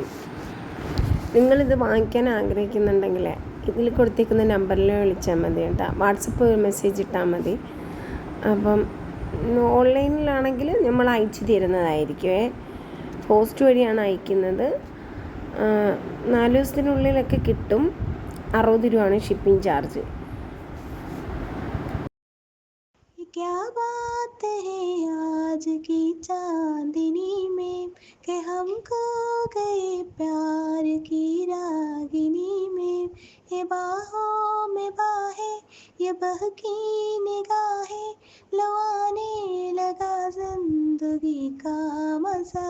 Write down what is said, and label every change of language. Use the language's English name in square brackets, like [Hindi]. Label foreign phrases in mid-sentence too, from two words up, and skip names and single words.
[Malayalam] നിങ്ങളിത് വാങ്ങിക്കാൻ ആഗ്രഹിക്കുന്നുണ്ടെങ്കിൽ ഇതിൽ കൊടുത്തേക്കുന്ന നമ്പറിൽ വിളിച്ചാൽ മതി കേട്ടോ. വാട്സപ്പ് മെസ്സേജ് ഇട്ടാൽ മതി. അപ്പം ഓൺലൈനിലാണെങ്കിൽ നമ്മൾ അയച്ചു തരുന്നതായിരിക്കുമേ. പോസ്റ്റ് വഴിയാണ് അയക്കുന്നത്. 4 ദിവസത്തിനുള്ളിലൊക്കെ കിട്ടും. 60 രൂപയാണ് [English] shipping charge. [Hindi] क्या बात है आज की चांदनी में कि हम खो गए प्यार की रागिनी में। ये बाहों में बाहें, ये बहकी निगाहें, लो आने लगा जिंदगी का मजा।